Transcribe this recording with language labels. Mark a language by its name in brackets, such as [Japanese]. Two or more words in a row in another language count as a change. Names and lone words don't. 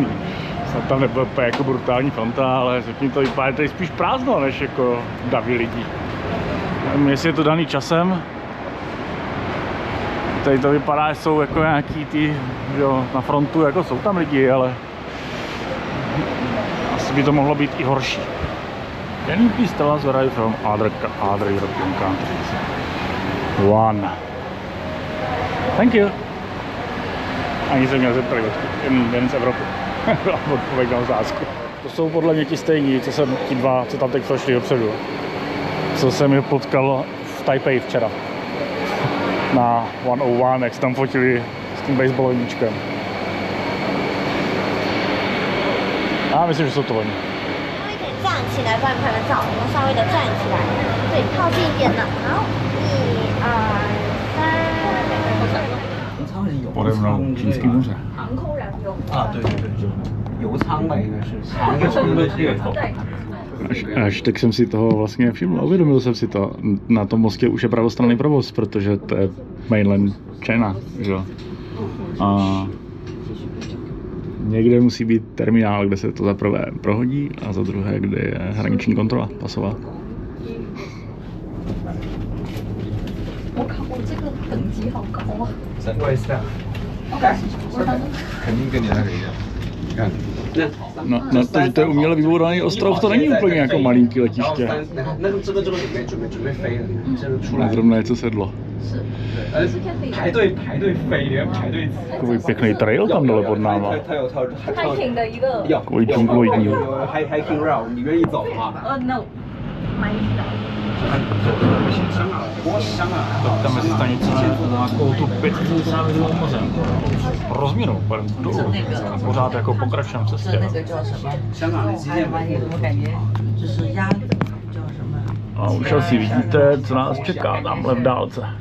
[Czech] Snad tam nebyl jako brutální fronta, ale řekni to vypadá tady spíš prázdno, než jako davy lidí. Nevím, jestli je to daný časem. Tady to vypadá, že jsou jako nějaký ty, jo, na frontu, jako jsou tam lidi, ale asi by to mohlo být i horší. [English] Can you please tell us where are you from other European countries? One. Thank you. [Czech] Ani se měl zeptat, jen z Evropy. Odpověď na otázku. To jsou podle mě ti stejní, ti dva, co tam teď prošli dopředu. Co jsem je potkal v Taipei včera. Na 101, jak se tam fotili s tím baseballovým míčkem. Já myslím, že jsou to oni. [Chinese] 站起来，帮你拍个照。我们稍微的站起来，对，靠近一点呢。好，1、2、3。 [Czech] Pode mnou Čínský moře. [Chinese] 航空燃油啊，对对对，就油舱吧，应该是航油的这个。 [Czech] Až tak jsem si toho vlastně všiml, uvědomil jsem si to. Na tom mostě už je pravostranný provoz, protože to je [English] mainland China, [Czech] že jo. A někde musí být terminál, kde se to za prvé prohodí a za druhé, kde je hraniční kontrola pasová. [Chinese] 我靠，我这个等级好高啊！我也是啊。肯定跟你那个一样。你看。 [Czech] No, to, že to je uměle vybudovaný ostrov, to není úplně jako malinký letiště. Zrovna něco sedlo. Takový pěkný trail tam dole pod náma. [Chinese] hiking 的一个 [Czech] Takový džungloidní. [English] hiking route， [Chinese] 你愿意走吗？ no，买一条。 [Czech] Ta mezistanice má takovou tu pětizávěrnou mořem. Rozměrnou, pořád jako pokračujeme v cestě. A už asi vidíte, co nás čeká tamhle v dálce.